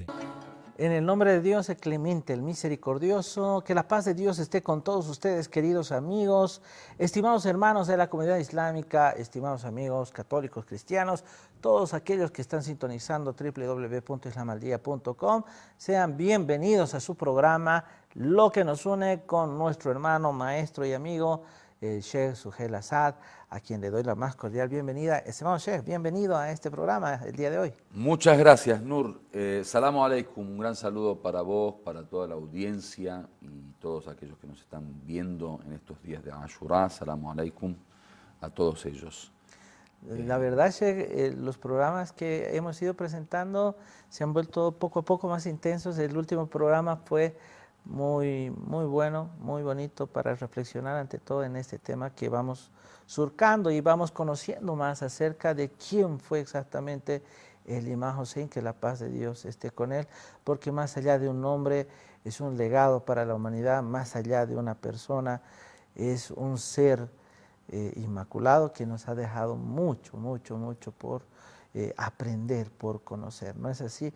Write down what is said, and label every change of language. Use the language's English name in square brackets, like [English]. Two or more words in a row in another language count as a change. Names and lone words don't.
[Spanish] En el nombre de Dios, el clemente, el misericordioso, que la paz de Dios esté con todos ustedes, queridos amigos, estimados hermanos de la comunidad islámica, estimados amigos católicos, cristianos, todos aquellos que están sintonizando www.islamaldia.com, sean bienvenidos a su programa, Lo que nos une, con nuestro hermano, maestro y amigo, el Sheikh Suhail Asad, a quien le doy la más cordial bienvenida. Estimado Sheikh, bienvenido a este programa el día de hoy. Muchas gracias, Nur. [Arabic] السلام عليكم, [Spanish] un gran saludo para vos, para toda la audiencia y todos aquellos que nos están viendo en estos días de Ashura. [Arabic] السلام عليكم [Spanish] a todos ellos. La verdad, Sheikh, los programas que hemos ido presentando se han vuelto poco a poco más intensos. El último programa fue muy bueno, muy bonito para reflexionar ante todo en este tema que vamos surcando y vamos conociendo más acerca de quién fue exactamente el Imam Hussein, que la paz de Dios esté con él, porque más allá de un nombre es un legado para la humanidad, más allá de una persona es un ser inmaculado que nos ha dejado mucho por aprender, por conocer, ¿no es así?